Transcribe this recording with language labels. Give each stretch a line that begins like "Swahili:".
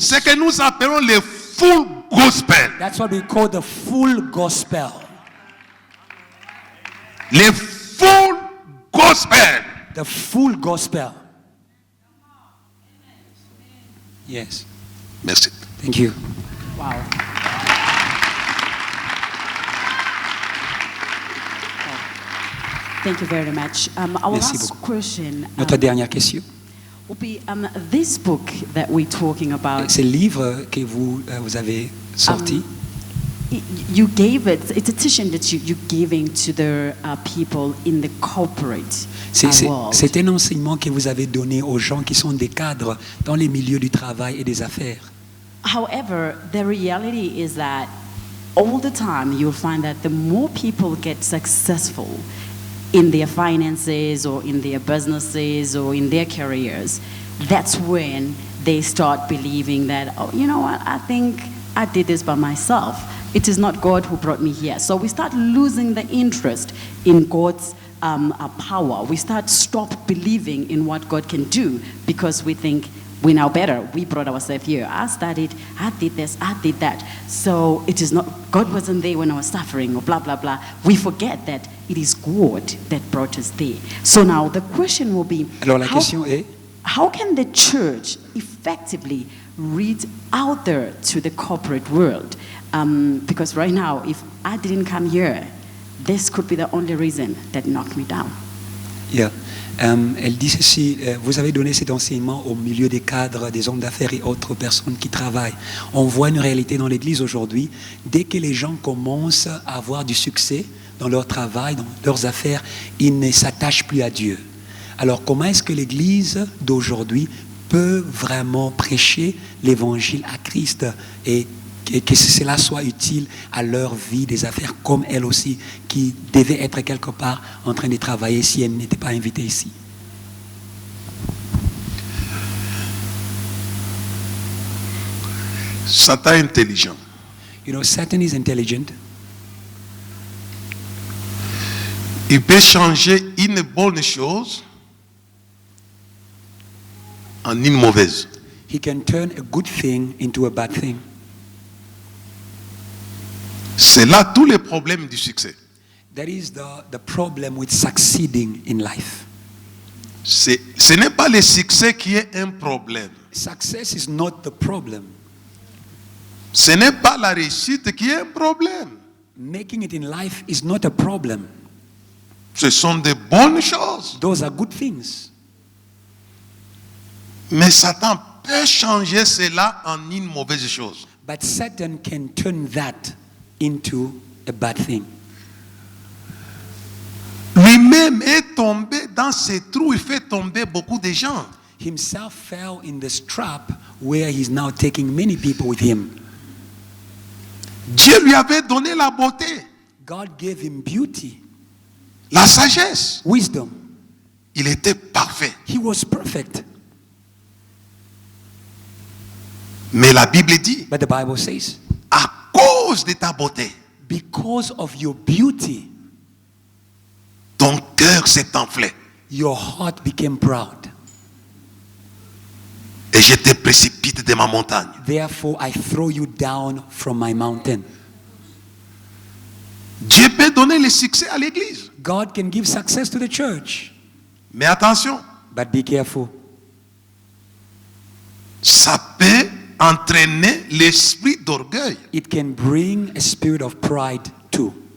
French: Ce que nous appelons le full gospel.
English: That's what we call the full gospel.
French: Le full gospel.
English: The full gospel. Yes.
French: Merci.
English: Thank you. Wow. Thank you very much. Our
French: Merci
English: last
French: beaucoup.
English: question
French: Notre dernière question.
English: will be this book that we're talking about.
French: C'est le livre que vous avez sorti.
English: You gave it. It's a teaching that you're giving to the people in the corporate world. C'est un enseignement que vous avez donné aux gens qui sont des cadres dans les milieux du travail et des affaires. However, the reality is that all the time you'll find that the more people get successful in their finances or in their businesses or in their careers, that's when they start believing that, oh, you know what, I think I did this by myself. It is not God who brought me here. So we start losing the interest in God's power. We stop believing in what God can do because we think we know better. We brought ourselves here. I studied, I did this, I did that. So it is not, God wasn't there when I was suffering or blah, blah, blah. We forget that it is God that brought us there. So now the question will be,
French: Alors la question est,
English: how can the church effectively reach out there to the corporate world? Because right now, if I didn't come here, this could be the only reason that knocked me down. yeah.
French: Elle dit ceci, vous avez donné cet enseignement au milieu des cadres, des hommes d'affaires et autres personnes qui travaillent. On voit une réalité dans l'Église aujourd'hui, dès que les gens commencent à avoir du succès dans leur travail, dans leurs affaires, ils ne s'attachent plus à Dieu. Alors comment est-ce que l'Église d'aujourd'hui peut vraiment prêcher l'évangile à Christ et que cela soit utile à leur vie des affaires, comme elle aussi, qui devait être quelque part en train de travailler si elle n'était pas invitée ici? Satan est intelligent.
English: You know, Satan is intelligent.
French: Il peut changer une bonne chose en une mauvaise.
English: He can turn a good thing into a bad thing.
French: C'est là tous les problèmes du succès.
English: That is the problem with succeeding in life.
French: Ce n'est pas le succès qui est un problème.
English: Success is not the problem.
French: Ce n'est pas la réussite qui est un problème.
English: Making it in life is not a problem.
French: Ce sont de bonnes choses.
English: Those are good things.
French: Mais Satan peut changer cela en une mauvaise chose.
English: But Satan can turn that into a bad thing.
French: Lui-même est tombé dans ces trous, il fait tomber beaucoup de gens.
English: Himself fell in this trap where he's now taking many people with him.
French: Dieu lui avait donné la beauté,
English: God gave him beauty,
French: la sagesse.
English: wisdom.
French: Il était parfait.
English: He was perfect.
French: Mais la Bible dit,
English: But the Bible says,
French: à cause de ta beauté,
English: because of your beauty,
French: ton cœur s'est enflé.
English: your heart became proud.
French: Et je te précipite de ma montagne.
English: Therefore, I throw you down from my mountain.
French: Dieu peut donner le succès à l'église.
English: God can give success to the church.
French: Mais attention,
English: But be careful.
French: ça peut entraîner l'esprit d'orgueil.
English: It can bring a spirit of pride too.